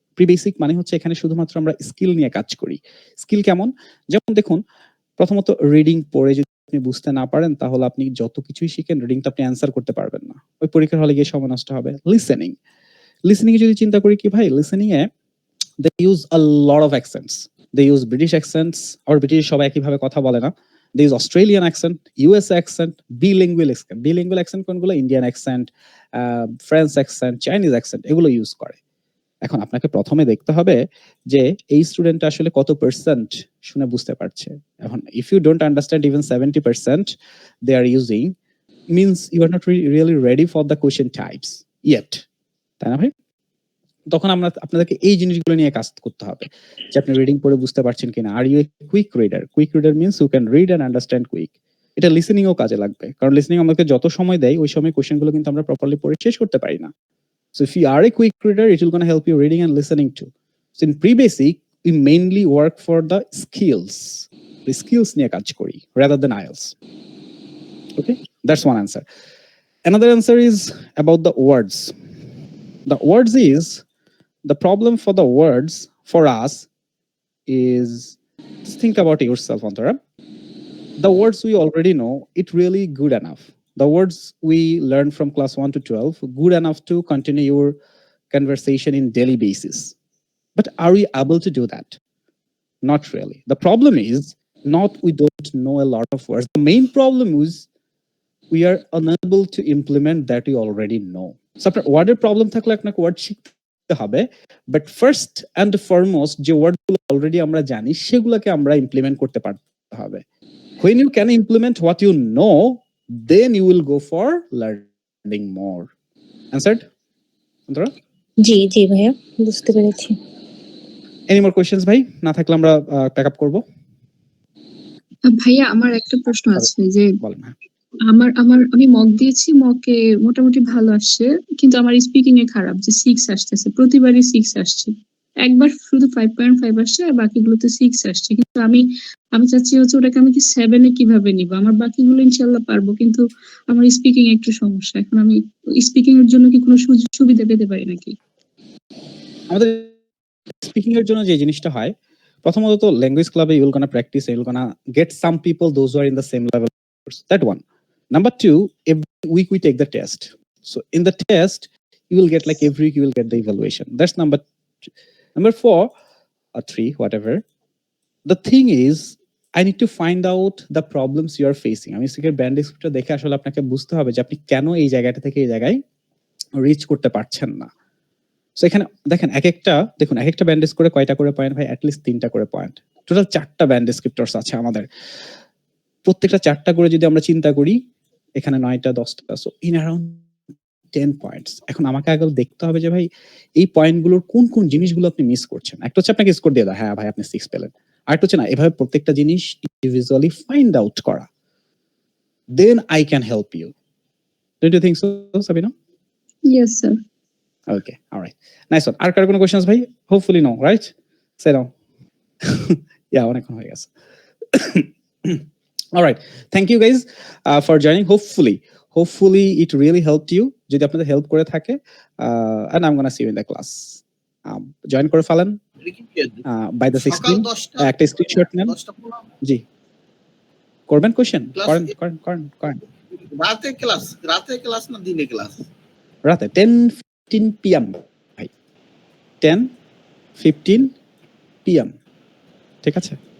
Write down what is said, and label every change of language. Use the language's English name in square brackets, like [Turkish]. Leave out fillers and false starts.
[Bangla] Pre basic মানে হচ্ছে এখানে শুধুমাত্র আমরা স্কিল নিয়ে কাজ করি। স্কিল কেমন? যেমন দেখুন, প্রথমত রিডিং পড়ে যদি আপনি বুঝতে না পারেন তাহলে আপনি যত কিছুই শিখেন রিডিং তো আপনি অ্যান্সার করতে পারবেন না। ওই পরীক্ষার হলে গিয়ে সময় নষ্ট হবে। লিসেনিং, লিসেনিং এ যদি চিন্তা করি কি ভাই, listening A [English] they use a lot of accents. They use British accents, or British [Bangla] সবাই একইভাবে কথা বলে না। [English] They use Australian accent, US accent, bilingual accent. Bilingual accent কোনগুলো? Indian accent, French accent, Chinese accent, [Bangla] এগুলো ইউজ করে। এখন আপনাকে প্রথমে দেখতে হবে যে এই স্টুডেন্ট আসলে কত পার্সেন্ট শুনে বুঝতে পারছে। [English] এখন if you don't understand even 70% they are using, means you are not really ready for the question types yet. [Bangla] তাই না ভাই? তখন আমরা আপনাদেরকে এই জিনিসগুলো নিয়ে কাজ করতে হবে যে আপনি রিডিং পড়ে বুঝতে পারছেন কিনা। [English] Are U a quick reader? Quick reader means you can read and understand quick. [Bangla] এটা লিসেনিং ও কাজে লাগবে, কারণ লিসেনিং আমাকে যত সময় দেয় ওই সময় কোশ্চেনগুলো কিন্তু আমরা প্রপারলি পড়ে শেষ করতে পারি না। [English] So if you are a quick reader it will gonna help you reading and listening too. So in pre basic we mainly work for the skills, the skills [Bangla] নিয়ে কাজ করি [English] rather than IELTS. Okay, that's one answer. Another answer is about the words. The words is, the problem for the words for us is, just think about yourself, Antara. The words we already know, it really good enough. The words we learn from class 1 to 12, good enough to continue your conversation in daily basis. But are we able to do that? Not really. The problem is not we don't know a lot of words. The main problem is we are unable to implement that we already know. [Bangla] So আপনার ওয়ার্ডের problem থাকলে আপনাকে word শিখতে হবে, [English] but first and foremost [Bangla] যে ওয়ার্ডগুলো already আমরা জানি সেগুলোকে আমরা ইমপ্লিমেন্ট করতে পারতে হবে। [English] When you can implement what you know, then you will go for learning more. Answered? Antara? [Bangla] জি, জি ভাইয়া, বুঝতে পেরেছি। [English] Any more questions ভাই? [Bangla] না থাকলে আমরা প্যাক আপ করব। ভাইয়া আমার একটা প্রশ্ন আছে যে বলেন। আমি মক দিয়েছি, মকে মোটামুটি ভালো আসছে, কিন্তু আমার স্পিকিং এ খারাপ, যে 6 আসতেছে, প্রতিবারই 6 আসছে। একবার শুধু 5.5 আসছে আর বাকিগুলোতে 6 আসছে। কিন্তু আমি চাচ্ছি হচ্ছে ওটাকে আমি কি 7 এ কিভাবে নিব? আমার বাকিগুলো ইনশাআল্লাহ পারবো, কিন্তু আমার স্পিকিং একটু সমস্যা। এখন আমি স্পিকিং এর জন্য কি কোনো সুবিধা পেতে পারি নাকি? আমাদের স্পিকিং এর জন্য যে জিনিসটা হয়, প্রথমত তো ল্যাঙ্গুয়েজ ক্লাবে [English] You will gonna practice, you will gonna get some people those who are in the same level. That one. Number 2, every week we take the test. So in the test, you will get, like, every week you will get the evaluation. That's number 2. Number 4 or 3, whatever. The thing is, I need to find out the problems you are facing. [Bangla] আমি স্পিকের band descriptor দেখে আসলে আপনাকে বুঝতে হবে যে আপনি কেন এই জায়গাটা থেকে এই জায়গায় রিচ করতে পারছেন না। সো এখানে দেখেন এক একটা ব্যান্ড করে কয়টা করে পয়েন্ট ভাই? অ্যাটলিস্ট 3টা করে পয়েন্ট। টোটাল 4টা ব্যান্ড ডিসক্রিপ্টরস আছে আমাদের। প্রত্যেকটা 4টা করে যদি আমরা চিন্তা করি, এখানে 9টা 10টা, সো ইন অ্যারাউন্ড 10 পয়েন্টস। এখন আমাকে আগে দেখতে হবে যে ভাই এই পয়েন্টগুলোর কোন কোন জিনিসগুলো আপনি মিস করছেন। একটা হচ্ছে আপনাকে স্কোর দিয়ে দাও, হ্যাঁ ভাই আপনি 6 পেলেন। আরেকটা হচ্ছে না, এভাবে প্রত্যেকটা জিনিস ইন্ডিভিজুয়ালি ফাইন্ড আউট করা, [English] Then I can help you. Don't you think so Sabina? Yes sir. Okay, alright, nice one. [Bangla] আর কার কোনো কোশ্চেনস ভাই? [English] Hopefully no, right? Say now. Yeah, [Bangla] অনেকক্ষণ হয়ে গেছে। [English] All right, thank you guys for joining. Hopefully it really helped you. [Bangla] যদি আপনাদের help করে থাকে, [English] and I'm gonna see you in the class. [Bangla] Join করে ফেলেন [English] by the 16. [Bangla] একটা স্ক্রিনশট নেন। জি, করবেন কোশ্চেন? করেন। রাতে ক্লাস না দিনে ক্লাস? রাতে 10:15 PM ভাই, 10:15 PM, ঠিক আছে?